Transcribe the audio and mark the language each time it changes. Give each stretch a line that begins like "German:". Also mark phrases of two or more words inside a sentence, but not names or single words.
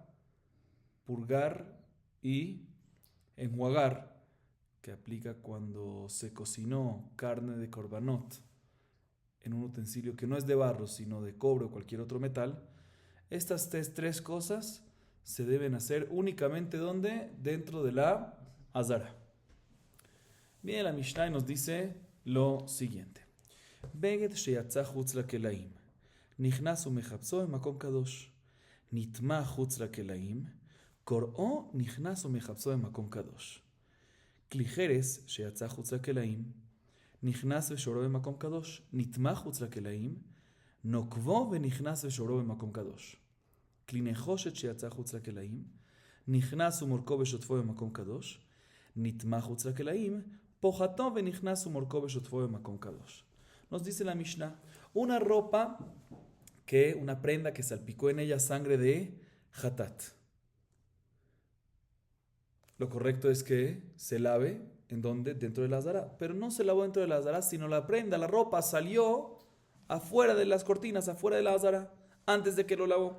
Spanish: Purgar y enjuagar, que aplica cuando se cocinó carne de korbanot en un utensilio que no es de barro, sino de cobre o cualquier otro metal. Estas tres cosas se deben hacer únicamente ¿dónde? Dentro de la azara. Bien, la Mishnah nos dice lo siguiente.
Hebrew: בגד שיצא חוץ לקלעים, נכנס ומכבסו במקום קדוש, נטמא חוץ לקלעים, קורעו נכנס ומכבסו במקום קדוש. כלי חרס שיצא חוץ לקלעים, נכנס ושוברו במקום קדוש, נטמא חוץ לקלעים, נוקבו ונכנס ושוברו במקום קדוש. כלי נחושת שיצא חוץ לקלעים, נכנס ומורקו ושוטפו במקום קדוש, נטמא חוץ לקלעים, פוחתו ונכנס ומורקו ושוטפו במקום קדוש.
Spanish: Nos dice la Mishnah, una ropa una prenda que salpicó en ella sangre de hatat. Lo correcto es que se lave, ¿en dónde? Dentro de la azara. Pero no se lavó dentro de la azara, sino la prenda, la ropa salió afuera de las cortinas, afuera de la azara, antes de que lo lavó.